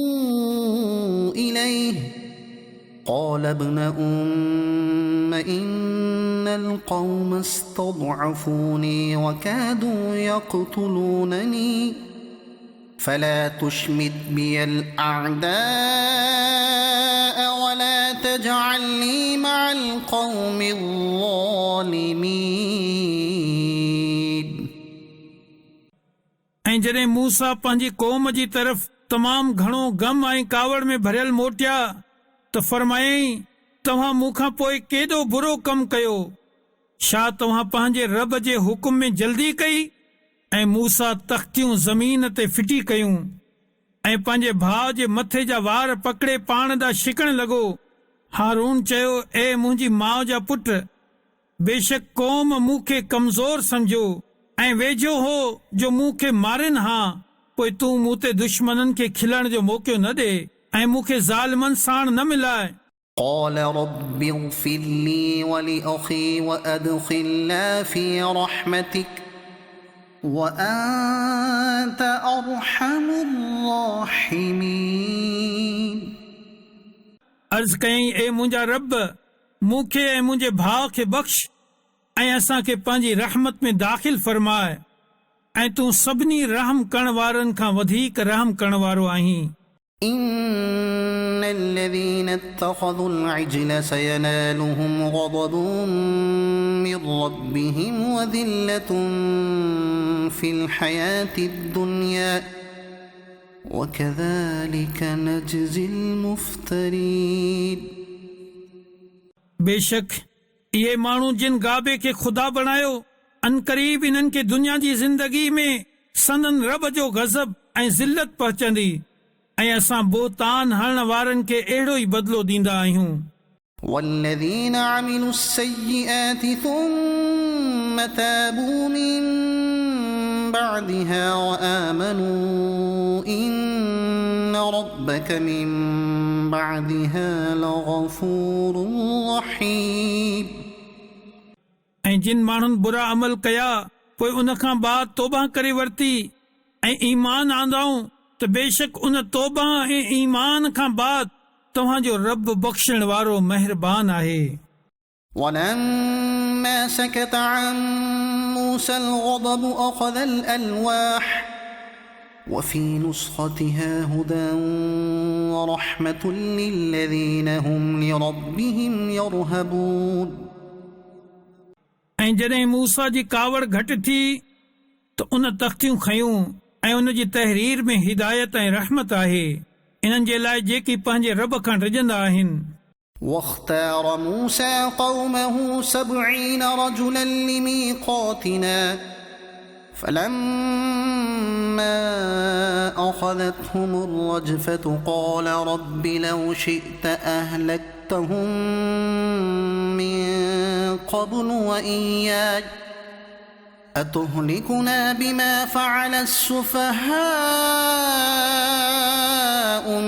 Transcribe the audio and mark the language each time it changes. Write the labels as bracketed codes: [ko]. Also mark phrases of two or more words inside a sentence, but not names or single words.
[ar] إليه قال ابن أم إن القوم استضعفوني وكادوا يقتلونني فلا تشمت بي الأعداء ولا تجعلني مع القوم الظالمين [sd] ऐं जॾहिं मूसा पंहिंजी क़ौम जी तरफ़ तमामु घणो गम ऐं कावड़ में भरियल मोटिया त फरमायईं तव्हां मूंखां पोइ केॾो बुरो कमु कयो। छा तव्हां पंहिंजे रब जे हुकुम में जल्दी कई ऐं मूसा तख़्तियूं ज़मीन ते फिटी कयूं ऐं पंहिंजे भाउ जे मथे जा वार पकड़े पाण ॾांहुं छिकण लॻो। हारून चयो ए मुंहिंजी माउ जा पुट बेशक क़ौम मूंखे कमज़ोर सम्झो ऐं वेझो हो जो मूंखे मारिन हा पोइ तूं मूं ते दुश्मननि खे खिलण जो मौक़ो न ॾे ऐं मूंखे ज़ालिमनि साण न मिलाए। [ar] قال رب اغفر لي ولأخي وأدخلنا في رحمتك وأنت أرحم الراحمين [sd] अर्ज़ कयईं ए मुंहिंजा रब मूंखे ऐं मुंहिंजे भाउ खे बख़्श ऐं असांखे पंहिंजी रहमत में दाख़िल फरमाए ऐं तूं सभिनी रहम करण वारनि खां वधीक रहम करण वारो आहीं। [ar] إن الذين اتخذوا العجل سينالهم غضب من ربهم وذلة في الحياة الدنيا وكذلك نجزي المفترين [sd] बेशक इहे माण्हू जिन गाबे खे ख़ुदा बणायो अनकरीब इन्हनि खे दुनिया जी ज़िंदगी में संदन रब जो गज़ब ऐं ज़िल्लत पहुचंदी ऐं असां बोतान हणण वारनि खे अहिड़ो ई बदिलो ॾींदा आहियूं। [ar] والذين عملوا السيئات ثم تابوا من بعدها وآمنوا إن ربك من بعدها لغفور رحيم [sd] ऐं जिन माण्हुनि बुरा अमल कया पोइ उन खां बाद तौबा करे वरिती ऐं ईमान आंदाऊं त बेशक उन तौबा ऐं ईमान खां बाद तव्हांजो रब बख़्शण वारो महिरबान आहे। [ar] ولما سكت عن موسى الغضب أخذ الألواح وفي نسختها هدى ورحمة للذين هم لربهم يرهبون [sd] ऐं जॾहिं मूसा जी कावड़ घटि थी त उन तख़्तियूं खयूं ऐं उन जी तहरीर में हिदायत ऐं रहमत आहे इन्हनि जे लाइ जेकी पंहिंजे रब खां डिॼंदा आहिनि। [ar] واختار موسى قومه 70 رجلا لميقاتنا فلما أخذتهم الرجفة قال رب لو شئت أهلكتهم من قبل وإياي أتهلكنا بما فعل السفهاء